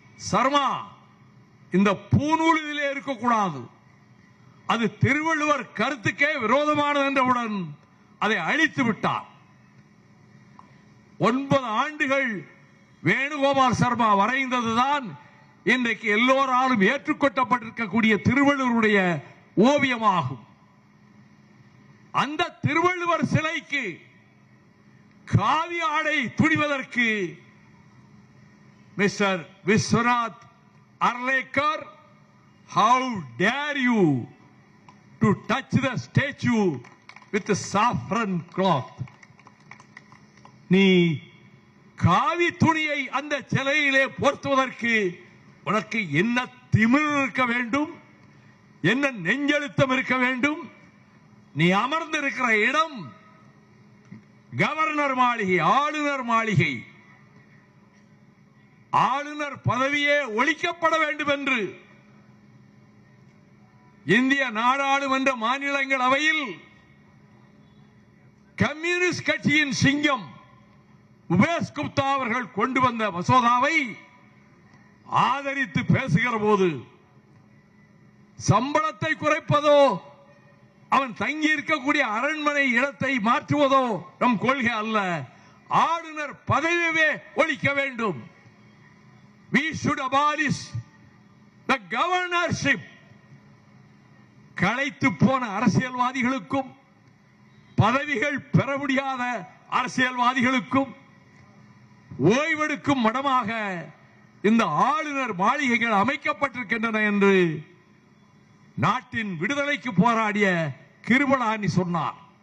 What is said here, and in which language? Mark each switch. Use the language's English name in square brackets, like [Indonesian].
[Tamil] சர்மா, இந்த பூநூல் இதிலே இருக்கக்கூடாது, அது திருவள்ளுவர் கருத்துக்கே விரோதமானது என்றவுடன் அதை அழித்து விட்டார். 9 ஆண்டுகள் வேணுகோபால் சர்மா வரைந்ததுதான் இன்றைக்கு எல்லோராலும் ஏற்றுக்கொள்ளப்பட்டிருக்கக்கூடிய திருவள்ளுவருடைய ஓவியமாகும். அந்த திருவள்ளுவர் சிலைக்கு காவி ஆடை துணிவதற்கு mister Viswanath Arlekar, [English] how dare you to touch the statue with the saffron cloth? [Tamil] நீ காவி துணியை அந்த சிலையிலே போர்த்துவதற்கு உனக்கு என்ன திமிர் இருக்க வேண்டும், என்ன நெஞ்செழுத்தம் இருக்க வேண்டும்? நீ அமர்ந்திருக்கிற இடம் கவர்னர் மாளிகை, ஆளுநர் மாளிகை. ஆளுநர் பதவியே ஒழிக்கப்பட வேண்டும் என்று இந்திய நாடாளுமன்ற மாநிலங்களவையில் கம்யூனிஸ்ட் கட்சியின் சிங்கம் உபேஷ் குப்தா அவர்கள் கொண்டு வந்த மசோதாவை ஆதரித்து பேசுகிற போது சம்பளத்தை குறைப்பதோ அவன் தங்கி இருக்கக்கூடிய அரண்மனை இடத்தை மாற்றுவதோ நம் கொள்கை அல்ல. ஆளுநர் பதவியே ஒழிக்க வேண்டும். [English] We should abolish the governorship. [Tamil] களைத்து போன அரசியல்வாதிகளுக்கும் பதவிகள் பெற முடியாத அரசியல்வாதிகளுக்கும் ஓய்வெடுக்கும் மடமாக இந்த ஆளுநர் மாளிகைகள் அமைக்கப்பட்டிருக்கின்றன என்று நாட்டின் விடுதலைக்கு போராடிய கிருபளானி சொன்னார்.